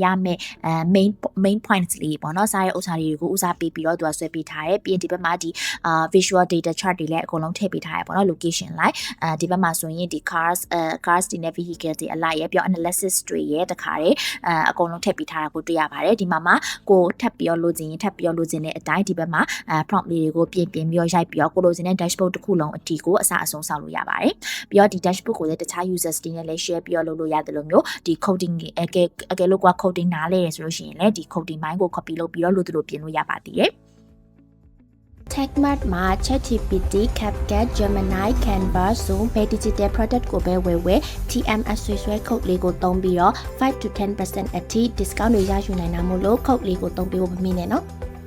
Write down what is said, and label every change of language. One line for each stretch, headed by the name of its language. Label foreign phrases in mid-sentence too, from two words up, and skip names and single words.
Burmese: မယ့်
English: main points
Burmese: လေးပေါ့เนาะစားရဲ့ဥစ္စာတွေကိုဦးစားပေးပြီးတော့သူကဆွဲပေးထားတယ်ပြီးရင်ဒီဘက်မှာဒီ
English: visual data chart
Burmese: တွေလည်းအကုန်လုံးထည့်ပေးထားရပေါ့เนาะ location လိုက်ဒီဘက်မှာဆိုရင်ဒီ cars တွေ နဲ့ vehicle တွေအလိုက်ရပြီးတော့ analysis တွေရဲ့တခါတည်းအကုန်လုံးထည့်ပေးထားတာကိုတွေ့ရပါတယ်ဒီမှာကိုထပ်ပြီးတော့လိုချင်တဲ့အတိုင်း ဒီဘက်မှာprompt လေးတွေကိုပြင်ပြီးတော့ရိုက်ပြီးတော့ကိုလိုချင်တဲ့ dashboard တစ်ခုလုံးအတီကိုအစအဆုံးဆောက်လို့ရပါတယ်ပြီးတော့ဒီ dashboard ကိုလည်းတခြား users တွေနဲ့လည်း share ပြီးတော့လုပ်လို့ရတယ်လို့မျိုးဒီ coding အကယ်လို့က coding နားလဲရဆိုလို့ရှိရင်လည်းဒီ coding ပိုင်းကို copy လုပ်ပြီးတော့လိုသလိုပြင်လို့ရပါသေးတယ် TechMart မှာ ChatGPT, CapCut, Gemini, Canva, Zoom ပဲ
English: digital product
Burmese: ကိုပဲဝယ် TMS ဆွဲ code လေးကိုသုံးပြီးတော့5 to 10% အထိ discount တွေရယူနိုင်တာမို့လို့ code လေးကိုသုံးပြီးဖို့မမေ့နဲ့နော်